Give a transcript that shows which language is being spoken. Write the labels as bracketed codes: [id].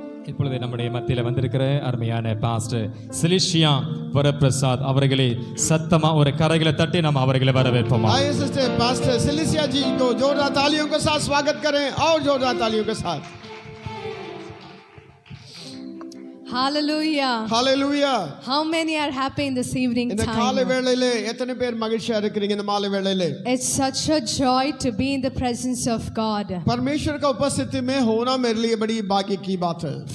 [ta] இப்பொழுது நம்முடைய மத்தியில் வந்திருக்கிற அருமையான பாஸ்டர் சிலிஷியா வரப்பிரசாத் அவர்களை சத்தமா ஒரு கரைகளை தட்டி நம்ம அவர்களை வரவேற்போம். [hi] आइए सिस्टर पास्टर सिलिसिया जी को जोरदार तालियों के साथ स्वागत करें और जोरदार तालियों के साथ. [en] Hallelujah. Hallelujah. How many are happy in this evening [ta] இந்த [en] time? [ta] காலை வேளையிலே எத்தனை பேர் மகிழ்ச்சியா இருக்கிறீங்க? இந்த மாலை வேளையிலே [en] It's such a joy to be in the presence of God. [hi] परमेश्वर का उपस्थिति में होना मेरे लिए बड़ी भाग्य की बात है.